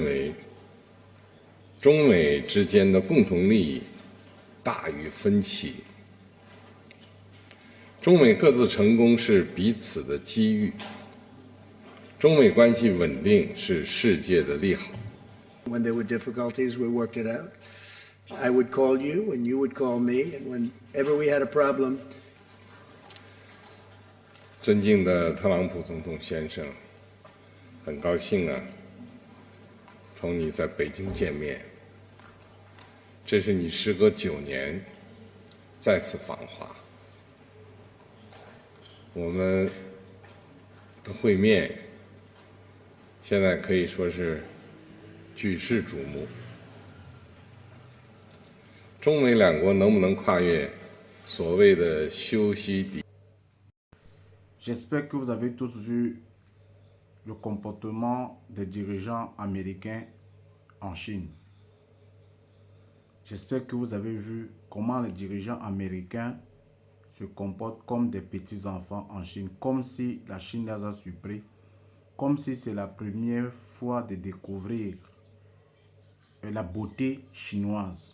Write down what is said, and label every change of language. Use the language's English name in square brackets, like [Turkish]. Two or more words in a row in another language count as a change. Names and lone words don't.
[Chinese] 为，中美之间的共同利益大于分歧。中美各自成功是彼此的机遇，中美关系稳定是世界的利好。 [English] When there were difficulties, we worked it out. I would call you, and you would call me, and whenever we had a problem. [Chinese] 尊敬的特朗普总统先生，很高兴啊，同你在北京见面。这是你时隔9年再次访华，我们的会面现在可以说是举世瞩目。中美两国能不能跨越所谓的修昔底？ [French] J'espère que vous avez tous vu le comportement des dirigeants américains en Chine. J'espère que vous avez vu comment les dirigeants américains se comportent comme des petits-enfants en Chine, comme si la Chine les a surpris, comme si c'est la première fois de découvrir la beauté chinoise.